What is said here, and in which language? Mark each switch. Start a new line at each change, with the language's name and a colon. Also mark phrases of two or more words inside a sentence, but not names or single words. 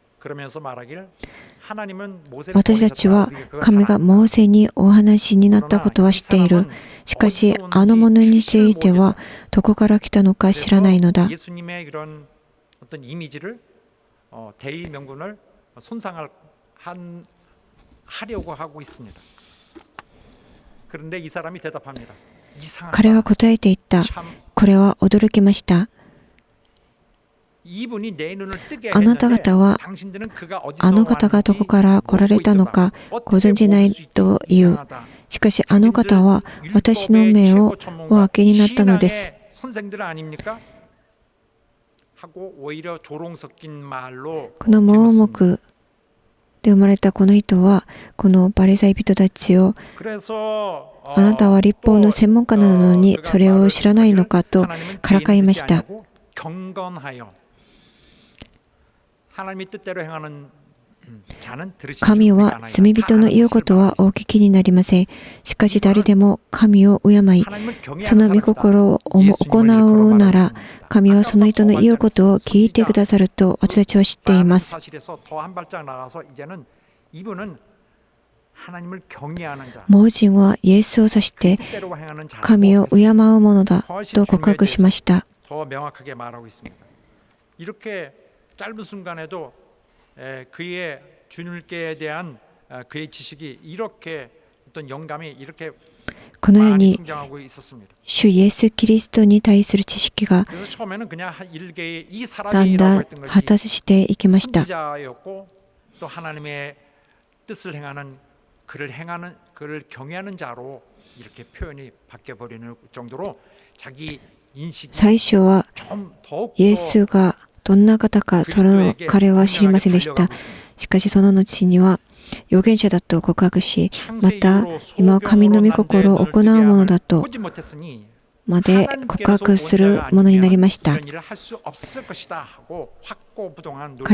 Korean: 그러면서 말하길
Japanese: 私たちは神がモーセにお話になったことは知っている。しかしあの者についてはどこから来たのか知らないのだ。
Korean: 예수님의 이런 어떤 이미지를 대의 명분을 하려고 하고 있습니다. 그런데 이 사람이 대답합니다.
Japanese: 彼は答えていった。これは驚きました。あなた方はあの方がどこから来られたのかご存じないという。しかしあの方は私の目をお開けになったのです。
Korean: 선생들 아닙니까? 하고 오히려 조롱 섞인 말로
Japanese: この盲目で生まれたこの人はこのパリサイ人たちを
Korean: 그래서
Japanese: あなたは立法の専門家なのにそれを知らないのかとからかいました。
Korean: 경건하여 하나님의 뜻대로 행하는 자는 들으시지
Japanese: 神は罪人の言うことはお聞きになりません。しかし誰でも神を敬い、その御心を行うなら、神はその人の言うことを聞いてくださると私たちは知っています。
Korean: 사실에서 더 한 발짝 나가서 이제는 이분은 하나님을 경외하는 자,
Japanese: 盲人はイエスを指して
Korean: 뜻대로 행하는 자라고
Japanese: 神を敬うものだと告白しました。
Korean: 더 명확하게 말하고 있습니다. 이렇게 짧은 순간에도 그의 주님께 대한 그의 지식이 이렇게 어떤 영감이 이렇게
Japanese: このよう
Korean: 많이
Japanese: に
Korean: 성장하고 있었습니다.
Japanese: 主イエス・キリストに対する知識が
Korean: 그래서 처음에는 그냥 일개의 이
Japanese: だん
Korean: 사람이라고
Japanese: だん
Korean: 했던
Japanese: 発
Korean: 것이
Japanese: 達していきました。
Korean: 선지자였고 또 하나님의 뜻을 행하는 그를 경외하는 자로 이렇게 표현이 바뀌어 버리는 정도로 자기 인식이
Japanese: 最初は
Korean: 좀 더욱
Japanese: イエスがどんな方かその彼は知りませんでした。しかしその後には預言者だと告白し、また今は神の御心を行うものだと
Korean: 보지 못했으니
Japanese: まで告白するものになりました。
Korean: 이런 일을 할 수 없을 것이다 하고 확고부동한 노력을